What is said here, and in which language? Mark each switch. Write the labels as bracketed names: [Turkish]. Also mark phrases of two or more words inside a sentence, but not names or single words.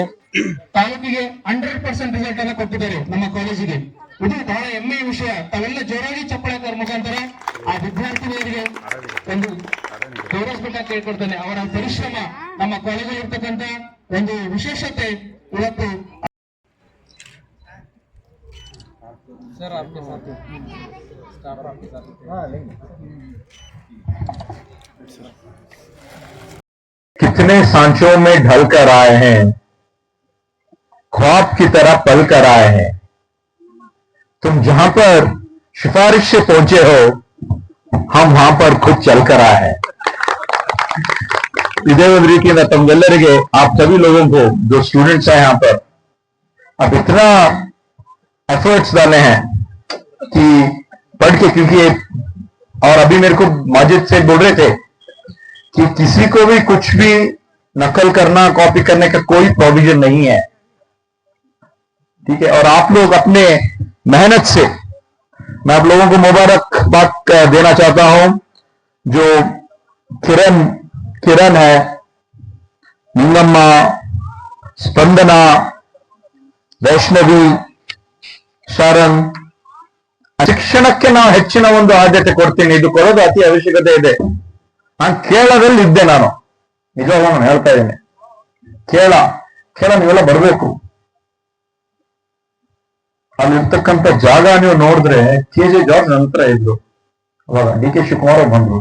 [Kannada] ತಾಲೂಕಿಗೆ 100% ರಿಸಲ್ಟ್ ಅನ್ನು ಕೊಟ್ಟಿದ್ದಾರೆ ನಮ್ಮ ಕಾಲೇಜಿಗೆ. ಇದು ಬಹಳ ಹೆಮ್ಮೆಯ ವಿಷಯ. ತಾವೆಲ್ಲ ಜೋರಾಗಿ ಚಪ್ಪಳೆ ಮುಖಾಂತರ ಆ ವಿದ್ಯಾರ್ಥಿನಿಯರಿಗೆ ಒಂದು ಗೌರವಿಸಬೇಕಂತ ಕೇಳ್ಕೊಡ್ತೇನೆ. ಅವರ ಪರಿಶ್ರಮ ನಮ್ಮ ಕಾಲೇಜಲ್ಲಿ ಇರ್ತಕ್ಕಂಥ ಒಂದು ವಿಶೇಷತೆ ಇವತ್ತು. [Hindi] कितने सांचों में ढल कर आए हैं, ख्वाब की तरह पल कर आए हैं. तुम जहां पर सिफारिश से पहुंचे हो, हम वहां पर खुद चल कर आए हैं. [Kannada] ಇದೇ ಒಂದು ರೀತಿಯಿಂದ ತಮ್ಗೆಲ್ಲರಿಗೆ [Hindi] आप सभी लोगों को जो स्टूडेंट्स हैं यहाँ पर, अब इतना एफर्ट्स डाले हैं कि पढ़ के, क्योंकि और अभी मेरे को माजिद से बोल रहे थे कि किसी को भी कुछ भी नकल करना, कॉपी करने का कोई प्रोविजन नहीं है, ठीक है. और आप लोग अपने मेहनत से, मैं आप लोगों को मुबारकबाद देना चाहता हूं. जो किरण है, निंगम्मा, स्पंदना, वैष्णवी, [Kannada] ಶರಣ್, ಶಿಕ್ಷಣಕ್ಕೆ ನಾವು ಹೆಚ್ಚಿನ ಒಂದು ಆದ್ಯತೆ ಕೊಡ್ತೀನಿ. ಇದು ಕೊಡೋದು ಅತಿ ಅವಶ್ಯಕತೆ ಇದೆ. ನಾನು ಕೇರಳದಲ್ಲಿ ಇದ್ದೆ, ನಾನು ನಿಜವಾಗ್ಲೂ ನಾನು ಹೇಳ್ತಾ ಇದ್ದೇನೆ, ಕೇರಳ ನೀವೆಲ್ಲ ಬರ್ಬೇಕು. ಅಲ್ಲಿರ್ತಕ್ಕಂಥ ಜಾಗ ನೀವು ನೋಡಿದ್ರೆ KJ ಜಾರ್ಜ್ ನಂತರ ಇದ್ರು, ಅವಾಗ DK ಶಿವಕುಮಾರ್ ಬಂದ್ರು.